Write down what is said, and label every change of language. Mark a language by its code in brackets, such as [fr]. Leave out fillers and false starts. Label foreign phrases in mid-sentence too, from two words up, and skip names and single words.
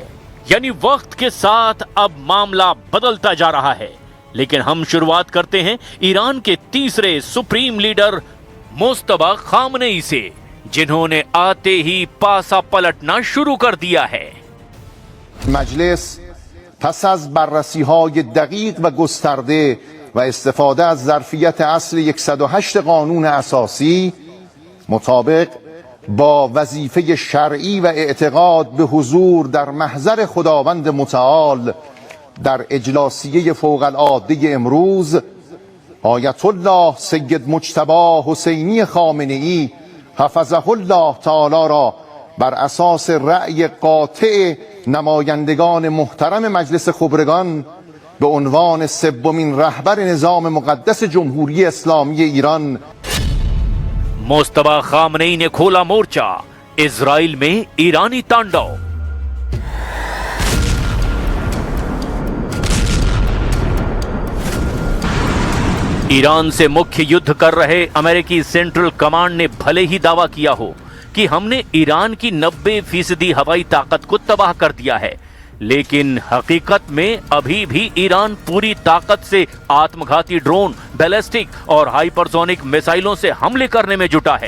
[hi] यानी वक्त के साथ अब मामला बदलता जा रहा है। लेकिन हम शुरुआत करते हैं ईरान के तीसरे सुप्रीम लीडर मुस्तफा खामनेई से, जिन्होंने आते ही पासा पलटना शुरू कर दिया है। [fa] مجلس پس از بررسی‌های دقیق و گسترده و استفاده از ظرفیت اصل 108 قانون اساسی مطابق با وظیفه شرعی و اعتقاد به حضور در محضر خداوند متعال در اجلاسیه فوق العاده امروز آیت الله سید مجتبی حسینی خامنه‌ای حفظه الله تعالی را بر اساس رأی قاطع نمایندگان محترم مجلس خبرگان به عنوان سومین رهبر نظام مقدس جمهوری اسلامی ایران [hi] मुस्तफा खामनेई ने खोला मोर्चा। इजराइल में ईरानी तांडव। ईरान से मुख्य युद्ध कर रहे अमेरिकी सेंट्रल कमांड ने भले ही दावा किया हो कि हमने ईरान की 90% हवाई ताकत को तबाह कर दिया है, लेकिन हकीकत में अभी भी ईरान पूरी ताकत से आत्मघाती ड्रोन, बैलिस्टिक और हाइपरसोनिक मिसाइलों से हमले करने में जुटा है।